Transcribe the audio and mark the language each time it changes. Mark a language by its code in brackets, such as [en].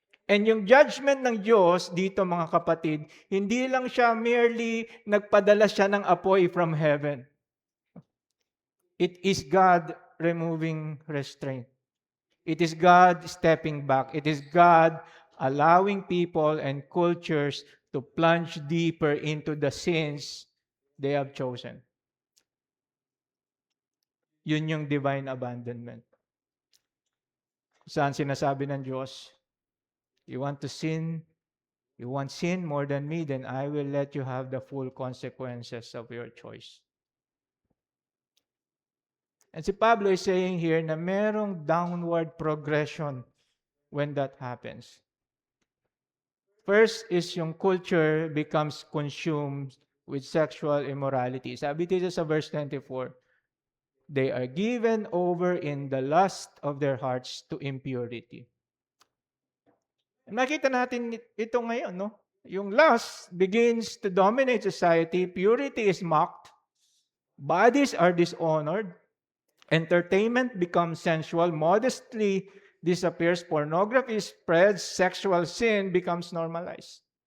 [tl] And yung judgment ng Diyos dito, mga kapatid, hindi lang siya merely nagpadala siya ng apoy [en] from heaven. It is God removing restraint. It is God stepping back. It is God allowing people and cultures to plunge deeper into the sins they have chosen. [tl] Yun yung divine abandonment. Saan sinasabi ng Diyos, [en] you want sin more than me, then I will let you have the full consequences of your choice. And si Pablo is saying here [tl] na merong [en] downward progression when that happens. First is yung culture becomes consumed with sexual immorality. [tl] Sabi dito sa verse 24, [en] they are given over in the lust of their hearts to impurity. [tl] Nakita natin ito ngayon, no? [en] Yung lust begins to dominate society, purity is mocked, bodies are dishonored, entertainment becomes sensual, modesty disappears, pornography spreads, sexual sin becomes normalized.